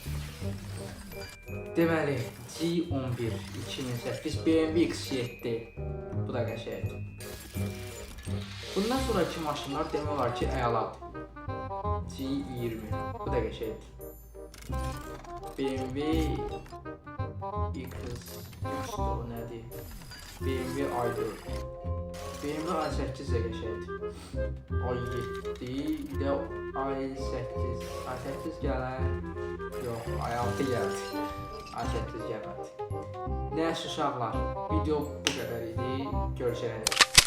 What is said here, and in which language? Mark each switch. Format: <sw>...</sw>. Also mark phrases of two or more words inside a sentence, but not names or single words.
<az>Deməli, G11 2008 BMW X7 bu da qəşəngdir. Bundan sonraki maşınlar demək olar ki, əladır. G20 bu da qəşəngdir. BMW X3 o nədir? BMW i4 BMW i8 də qəşəngdir. i7 bir də i8 gələn yox, i6 gəldi. i8 gəlmədi. Nəysə uşaqlar, video bu qədər idi. Görüşənədək.</az>